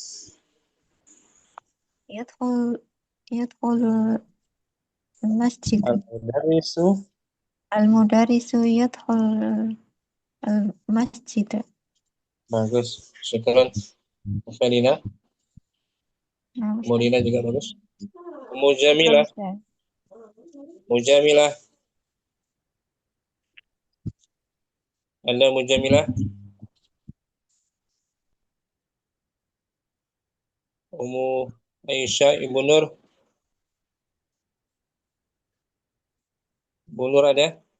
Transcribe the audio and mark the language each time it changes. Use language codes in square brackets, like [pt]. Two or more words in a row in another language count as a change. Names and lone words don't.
[ar] يدخل المسجد. Al-mudarrisu. المدرس يدخل المسجد. [id] Bagus. Syukran. Felina. [ar] نعم أستاذ. [id] Umudina juga bagus. [ar] شكرا Mujamilah. أستاذ. [id] Mujamilah. Anda Mujamilah. Ummu Aisyah Ibu Nur. Bu Nur ada?